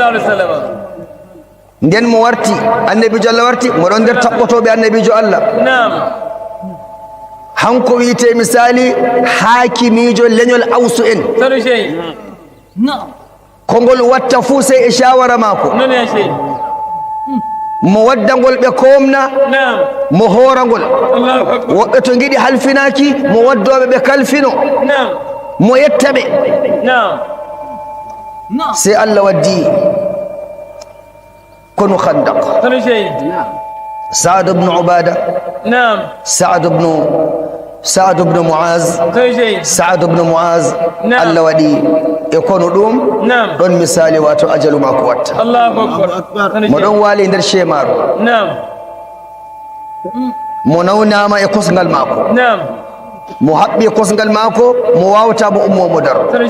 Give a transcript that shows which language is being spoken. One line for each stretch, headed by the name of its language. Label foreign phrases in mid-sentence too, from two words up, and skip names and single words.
Fula: nden mo warti annabijo Allah warti moɗon nder taɓɓotoɓe annabijo Allah hanko wiyete misali hakimijo leñol awsu en ko ngol watta fuu sey e shawara mako mo waddangol ɓe komna mo horangol woɓɓe to giɗi halfinaki mo waddoɓe ɓe kalfino mo yettaɓe sey Allah waddi kono khandaq Sa'd ibn Ubada Sa'd ibn Mu'az Sa'd ibn Mu'az Allah waɗi e kono ɗum ɗon misali wato ajalu mako watta mo ɗon waali nder shemaru mo nawnama e kosngal mako mo haɓɓi kosngal mako mo wawata mo ummo daro